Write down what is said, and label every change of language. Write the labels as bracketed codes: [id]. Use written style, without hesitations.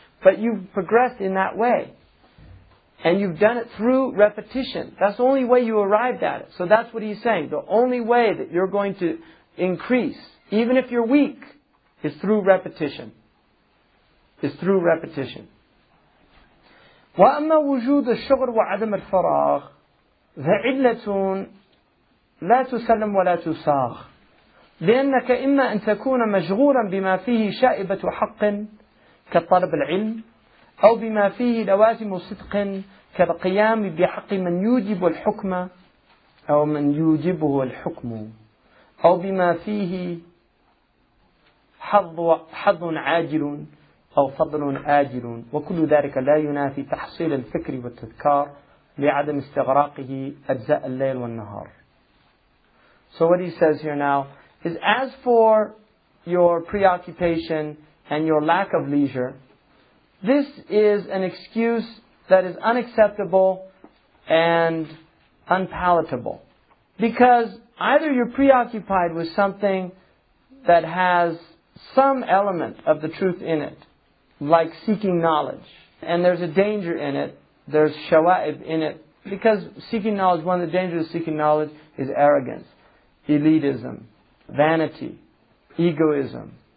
[en] But you've progressed in that way. And you've done it through repetition. That's the only way you arrived at it. So that's what he's saying. The only way that you're going to increase, even if you're weak, is through repetition. Is through repetition. [ar] وأما وجود الشغل وعدم الفراغ فعلة لا تسلم ولا تساغ لأنك إما أن تكون مشغولا بما فيه شائبة حق كطلب العلم أو بما فيه لوازم صدق كالقيام بحق من يوجب الحكم أو من يوجبه الحكم أو بما فيه حظ عاجل أو فضل آجل وكل ذلك لا ينافي تحصيل الفكر والتذكار لعدم استغراقه أجزاء الليل والنهار. [en] So what he says here now is, as for your preoccupation and your lack of leisure, this is an excuse that is unacceptable and unpalatable. Because either you're preoccupied with something that has some element of the truth in it, like seeking knowledge, and there's a danger in it, there's shawa'ib in it, because seeking knowledge, one of the dangers of seeking knowledge is arrogance, elitism, vanity, egoism.